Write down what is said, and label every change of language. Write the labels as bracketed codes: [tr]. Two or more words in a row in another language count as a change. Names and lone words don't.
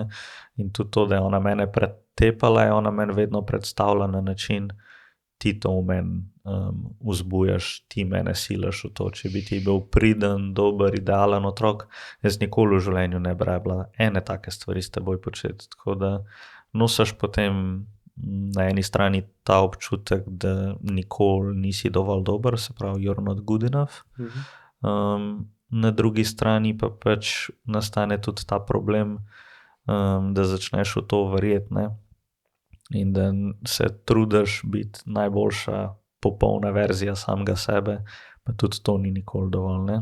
[sl] In tudi to, da je ona mene pretepala, je ona meni vedno predstavila na način, ti to v meni vzbujaš, ti mene silaš v to, če bi ti bil priden, dober, idealen otrok, jaz nikoli v življenju ne bi rabila ene take stvari s teboj početi, tako da nosiš potem na eni strani ta občutek, da nikoli nisi dovolj dober, se pravi, [en] you're not good enough. [sl] Na drugi strani pa pač nastane tudi ta problem, da začneš v to verjeti, ne. In da se trudiš biti najboljša popolna verzija samega sebe, pa tudi to ni nikoli dovolj, ne.